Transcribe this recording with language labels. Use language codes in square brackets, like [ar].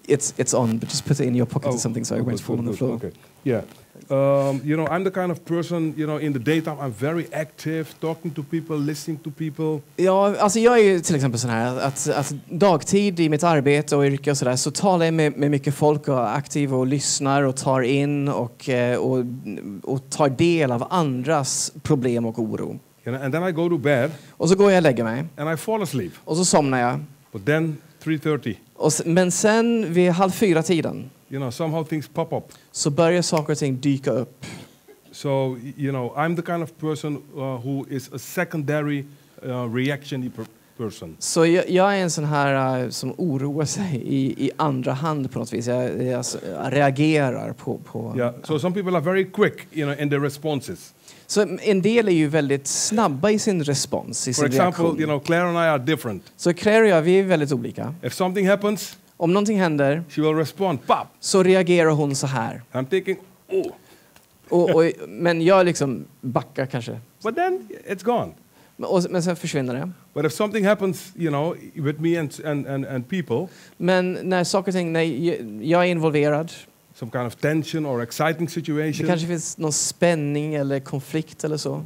[en] It's on, but just put it in your pocket or something so it won't fall on the floor. Okay. Yeah. I'm the kind of person, in the daytime I'm very active, talking to people, listening to people. [sv] Ja, alltså jag är ju till exempel sån här att dagtid i mitt arbete och yrke och sådär så talar jag med mycket folk och är aktiv och lyssnar och tar in och tar del av andras problem och oro. [en] And then I go to bed. [sv] Och så går jag och lägger mig. [en] And I fall asleep. [sv] Och så somnar jag. [en] But then 3:30. [sv] Men sen vid 3:30 [en] somehow things pop up. [sv] så börjar saker och ting dyka upp. [en] So, I'm the kind of person who is a secondary reaction person. [sv] Så jag är en sån här som oroar sig i andra hand på något vis. Jag reagerar på [en] Yeah. So some people are very quick, in their responses. [sv] Så en del är ju väldigt snabba i sin respons, i sin reaktion. [en] For example, Clair and I are different. [sv] Så Clair och jag, vi är väldigt olika. [en] If something happens, [sv] om någonting händer, [en] she will respond, pop. [sv] Så reagerar hon så här. [en] I'm thinking, oh. [sv] Men jag liksom backar kanske. [en] But then it's gone. [sv] Men sen försvinner det. [en] But if something happens, with me and people. [sv] Men när saker och ting, när jag är involverad. [en] Some kind of tension or exciting situation. [sv] Det kanske finns någon spänning eller konflikt eller så.